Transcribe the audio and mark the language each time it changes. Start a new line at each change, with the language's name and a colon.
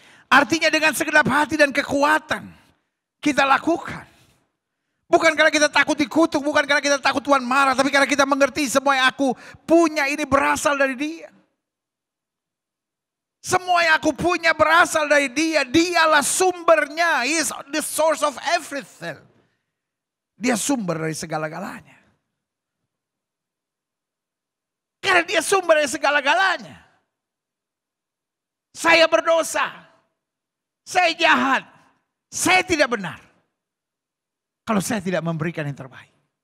Indonesian: Artinya dengan segenap hati dan kekuatan kita lakukan. Bukan karena kita takut dikutuk, bukan karena kita takut Tuhan marah, tapi karena kita mengerti semua yang aku punya ini berasal dari Dia. Semua yang aku punya berasal dari Dia. Dialah sumbernya.
English: He is the source of everything.
Indonesian: Dia sumber dari segala-galanya. Karena Dia sumber dari segala-galanya. Saya berdosa. Saya jahat. Saya tidak benar. Kalau saya tidak memberikan yang terbaik.